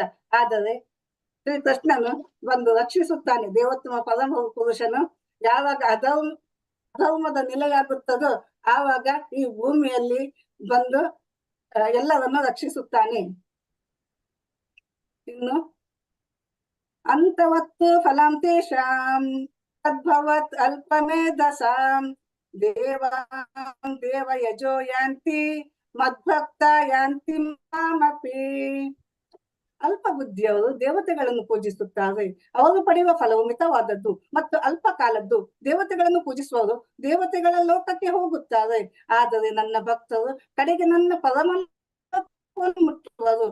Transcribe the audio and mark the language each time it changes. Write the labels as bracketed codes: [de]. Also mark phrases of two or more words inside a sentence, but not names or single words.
[kn] ಆದರೆ ಶ್ರೀಕೃಷ್ಣನು ಬಂದು ರಕ್ಷಿಸುತ್ತಾನೆ. ದೇವೋತ್ತಮ ಪರಮ ಪುರುಷನು ಯಾವಾಗ ಅಧರ್ಮದ ನೆಲೆಯಾಗುತ್ತದೋ ಆವಾಗ ಈ ಭೂಮಿಯಲ್ಲಿ ಬಂದು ಎಲ್ಲವನ್ನು ರಕ್ಷಿಸುತ್ತಾನೆ. [sa] ಇನ್ನು ಅಂತವತ್ತು ಫಲಂ ತೇಷಾಂ ತದ್ಭವತ್ ಅಲ್ಪಮೇಧಸಾಂ ದೇವ ಯಜೋ ಯಾಂತಿ ಮದ್ಭಕ್ತ ಯಾಂತಿ ಮಾಮಪಿ. [kn] ಅಲ್ಪ ಬುದ್ಧಿಯವರು ದೇವತೆಗಳನ್ನು ಪೂಜಿಸುತ್ತಾರೆ. ಅವರು ಪಡೆಯುವ ಫಲವು ಮಿತವಾದದ್ದು ಮತ್ತು ಅಲ್ಪ ಕಾಲದ್ದು. ದೇವತೆಗಳನ್ನು ಪೂಜಿಸುವವರು ದೇವತೆಗಳ ಲೋಕಕ್ಕೆ ಹೋಗುತ್ತಾರೆ. ಆದರೆ ನನ್ನ ಭಕ್ತರು ಕಡೆಗೆ ನನ್ನ ಪರಮ ಮುಟ್ಟುವರು.